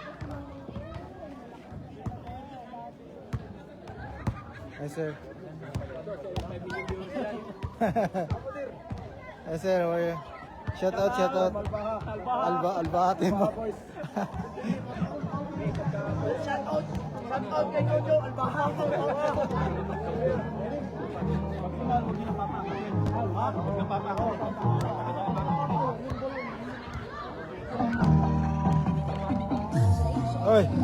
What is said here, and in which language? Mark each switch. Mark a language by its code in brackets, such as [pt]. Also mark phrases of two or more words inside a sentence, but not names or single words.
[en] Hi, sir. Hi, sir. How are you? Shout out, shout out. Albahati mo. Shout out [war] kay Jojo Albaha. Oy.